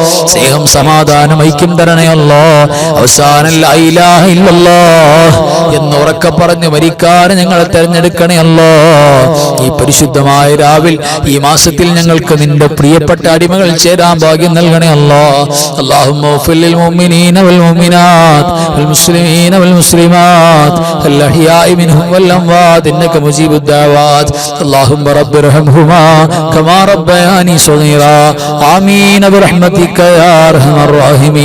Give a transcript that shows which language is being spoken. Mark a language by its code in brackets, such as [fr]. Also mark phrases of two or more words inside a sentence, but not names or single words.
[ml] സ്നേഹം സമാധാനം ഐക്യം തരണേ അല്ലാഹ്. അവസാനം [ar] لا إله إلا الله [ml] എന്ന് ഉറക്കെ പറഞ്ഞ് മരിക്കാൻ ഞങ്ങളെ തെരഞ്ഞെടുക്കണേ അല്ലാഹ്. ഈ പരിശുദ്ധമായ രാവിൽ ഈ മാസത്തിൽ ഞങ്ങൾക്ക് നിന്റെ പ്രിയപ്പെട്ട അടിമകൾ ചേരാൻ ഭാഗ്യം നൽകണേ അല്ലാഹ്. [ar] اللهم اغفر للمؤمنين والمؤمنات والمسلمين والمسلمات الأحياء منهم والأموات إنك مجيب الدعوات. اللهم رب ارحمهما كما ربياني صغيرا. آمين برحمتك يا أرحم الراحمين.